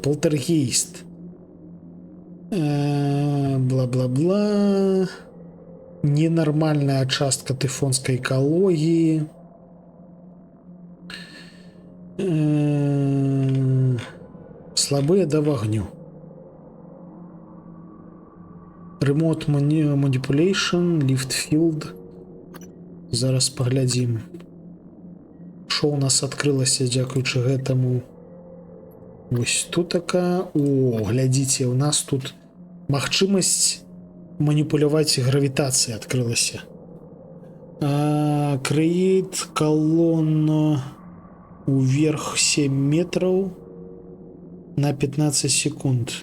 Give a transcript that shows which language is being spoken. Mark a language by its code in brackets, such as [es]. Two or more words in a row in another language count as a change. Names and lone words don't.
[be] Полтергейст. Бла-бла-бла. Ненармальная частка тыфонскай экалогіі. Слабыя да вагню. [en] Remote manipulation, lift field. [be] Зараз паглядзім, што ў нас адкрылася дзякуючы гэтаму. Вось тут така. О, глядзіце, у нас тут магчымасць маніпуляваць гравітацыяй адкрылася. Create колонну уверх 7 метраў на 15 секунд.